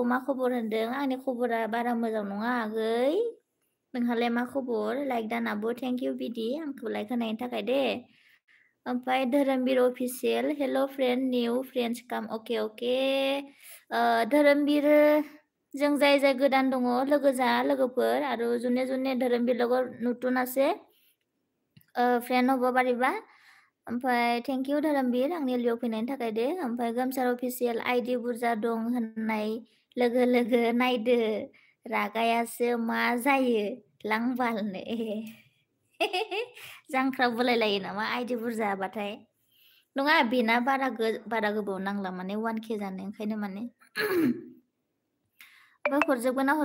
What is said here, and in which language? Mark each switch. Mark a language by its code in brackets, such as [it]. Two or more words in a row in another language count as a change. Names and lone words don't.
[brx] मा खबर होनदों आंनि खबरा बारा मोजां नङा आगै नोंहालाय मा खबर लाइक दानाबो [en] thank you [brx] बिदि आंखौ लाइक होनायनि थाखाय दे ओमफ्राय धोरोमबीर अफिसियेल [en] hello friend new friends [brx] काम अके धोरोमबीर जों जाय गोदान दङ लोगो जा लोगोफोर आरो जुने धोरोमबीर [as] লগত নতুন আছে [brx] फ्रेन्ड [as] হ'ব পাৰিবা [brx] ओमफ्राय [en] thank you [brx] धोरोमबीर आंनि एलबियाव फैनायनि थाखाय दे ओमफ्राय गोमसार अफिसियेल आइडि बुरजा दं होननाय लोगो नायदो रागायासो मा जायो लांबालनो जांख्रा बोलायलायो नामा आइडि बुरजाबाथाय नङा बेना बारा गोबाव नांला माने 1K जानो ओंखायनो माने ओमफ्राय हरजोबगोन ना